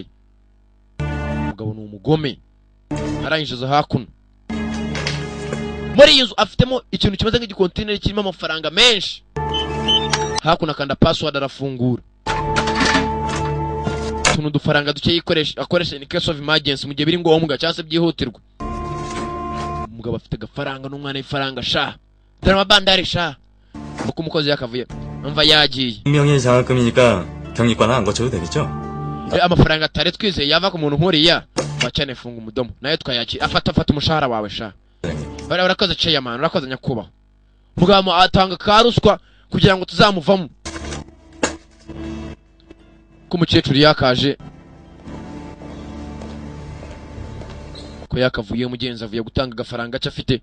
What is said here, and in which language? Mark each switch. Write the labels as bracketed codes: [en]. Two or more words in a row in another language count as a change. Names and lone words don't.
[rw] umugabo ni umugome arangije hakuno. muri iyi nzu afitemo ikintu kimeze nk'igikontineri kirimo amafaranga menshi. hakuno akanda password arafungura. tuntu dufaranga duke akoresha [en] in case of emergency [rw] mu gihe biri ngombwa cyangwa se byihutirwa. umugabo afite agafaranga n'umwana w'ifaranga sha. dore amabandari sha. uko umukozi yakavuye umva yagiye. [ko] 분명히 장학금이니까 경리과는 안 거쳐도 되겠죠? [rw] amafaranga atari twizeye yava ku muntu nkuriya wacane funga umudomo nayo twayakira. afata umushahara wawe sha. urakoze chairman, urakoze nyakubaho. mugabo atanga karuswa kugira ngo tuzamuvamo. ko umukecuru yakaje ko yakavuye umugenzi avuye gutanga agafaranga cyo afite.